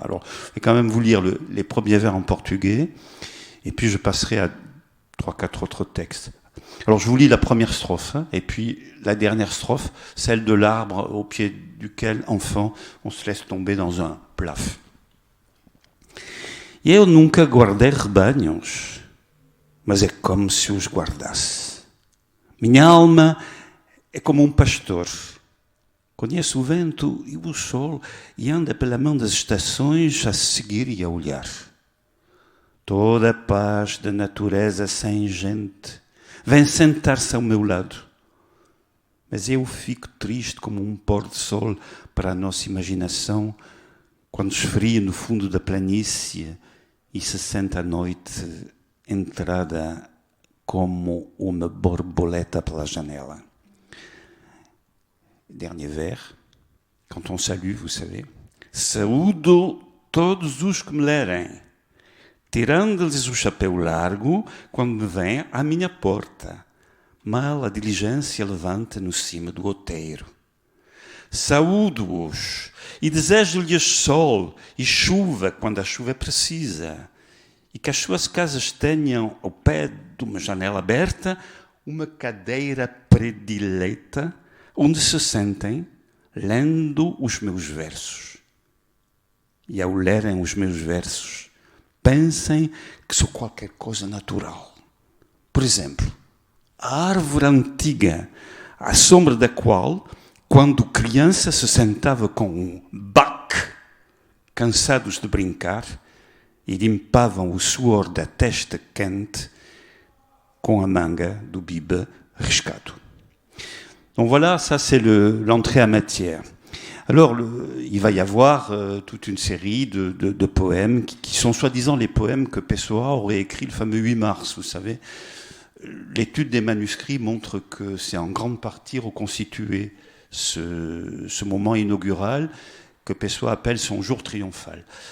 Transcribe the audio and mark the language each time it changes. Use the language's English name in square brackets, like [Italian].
[French] Alors, je vais quand même vous lire les premiers vers en portugais, et puis je passerai à 3-4 autres textes. Alors, je vous lis la première strophe, hein, et puis la dernière strophe, celle de l'arbre au pied duquel, enfant, on se laisse tomber dans un plaf. [Portuguese] Eu nunca guardei rebanhos, mas é como se os guardasse. Minha alma é como pastor. Conhece o vento e o sol e anda pela mão das estações a seguir e a olhar. Toda a paz da natureza sem gente vem sentar-se ao meu lado. Mas eu fico triste como pôr de sol para a nossa imaginação quando esfria no fundo da planície e se sente à noite entrada como uma borboleta pela janela. [French] Dernier vers, quand on salue, vous savez. [Portuguese] Saúdo todos os que me lerem, tirando-lhes o chapéu largo quando me vêm à minha porta. Mal a diligência levanta no cimo do outeiro. Saúdo-os e desejo-lhes sol e chuva quando a chuva é precisa. E que as suas casas tenham, ao pé de uma janela aberta, uma cadeira predileta onde se sentem lendo os meus versos. E ao lerem os meus versos, pensem que sou qualquer coisa natural. Por exemplo, a árvore antiga, à sombra da qual, quando criança, se sentava com um bac, cansados de brincar, e limpavam o suor da testa quente com a manga do bibe riscado. [French] Donc voilà, ça c'est l'entrée à matière. Alors, il va y avoir toute une série de poèmes qui sont soi-disant les poèmes que Pessoa aurait écrits le fameux 8 mars, vous savez. L'étude des manuscrits montre que c'est en grande partie reconstitué ce moment inaugural que Pessoa appelle son jour triomphal.